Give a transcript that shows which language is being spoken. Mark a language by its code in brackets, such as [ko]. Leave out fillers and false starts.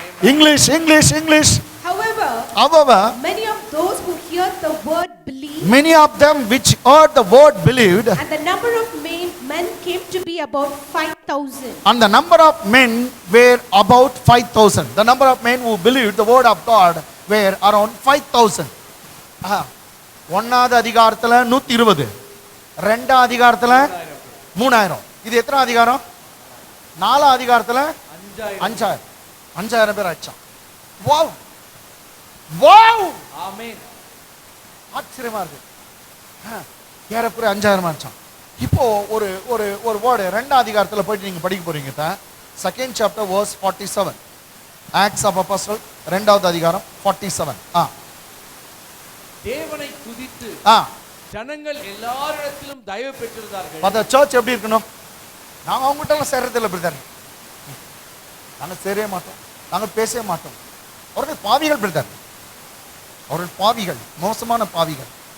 [en] English However, many of those who heard the word believed. Many of them which heard the word believed. And the number of men came to be about 5,000. And the number of men were about 5,000. The number of men who believed the word of God were around 5,000. [ta] ஒன்னாவது அதிகாரத்துல 120. ரெண்டாவது அதிகாரத்துல 3000. இது எத்தனை அதிகாரம்? 4ஆம் அதிகாரத்துல 5000 பேர் ஆச்சான். வாவ் ஆமென். ஆச்சரியமா இருக்கு. ஏறக்குறைய 5000 ஆச்சான். இப்போ ஒரு ஒரு ஒரு வேர்டு 2ஆம் அதிகாரத்துல போயிட்டு நீங்க படிக்க போறீங்க. [en] 2nd chapter verse 47. [ta] Acts of Apostles 2வது அதிகாரம் 47. தேவனை துதித்து ஜனங்கள் எல்லாரிடத்திலும் தயவு பெற்றிருந்தார்கள். அந்த சர்ச் எப்படி இருக்கணும்? நாங்க அவங்க கிட்ட எல்லாம் சேர்றது இல்ல பிரதர். நாங்க சேரவே மாட்டோம். நாங்க பேசவே மாட்டோம். அவர்கள் பாவிகள் பிரதர். அவர்கள் பாவிகள், மோசமான பாவிகள்.